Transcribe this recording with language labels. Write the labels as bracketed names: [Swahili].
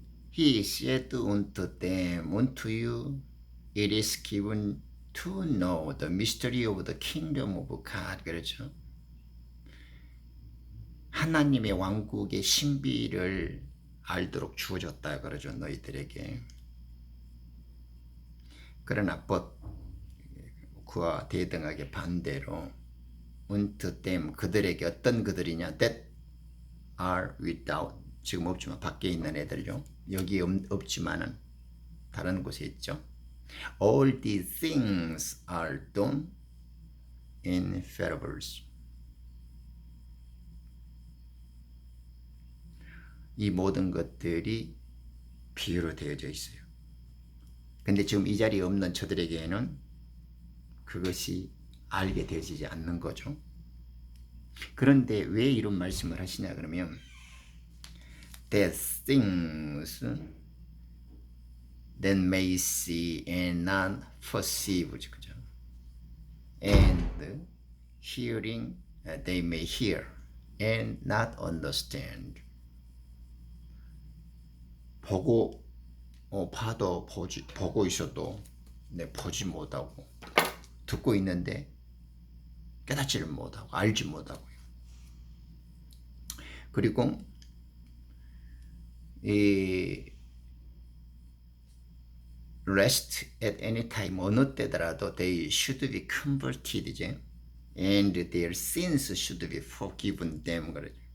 [English] He said unto them, unto you it is given to know the mystery of the kingdom of God. [Korean] 그렇죠? 하나님의 왕국의 신비를 알도록 주어졌다 그러죠. 너희들에게. 그러나 그와 대등하게 반대로 [English] unto them [Korean] 그들에게 어떤 그들이냐 [English] that are without [Korean] 지금 없지만 밖에 있는 애들요. 여기 없지만은 다른 곳에 있죠. [English] All these things are done in parables. [Korean] 이 모든 것들이 비유로 되어져 있어요. 근데 지금 이 자리에 없는 저들에게는 그것이 알게 되어지지 않는 거죠. 그런데 왜 이런 말씀을 하시냐 그러면 [English] that things that may see and not perceive, [Korean] 그죠? [English] And hearing they may hear and not understand. [Korean] 보고 봐도 보고 있어도 보지 못하고 듣고 있는데 깨닫지를 못하고 알지 못하고요. 그리고 이 [English] rest at any time [Korean] 어느 때더라도 [English] they should be converted [Korean] 이제 [English] and their sins should be forgiven them [Korean] 그러죠.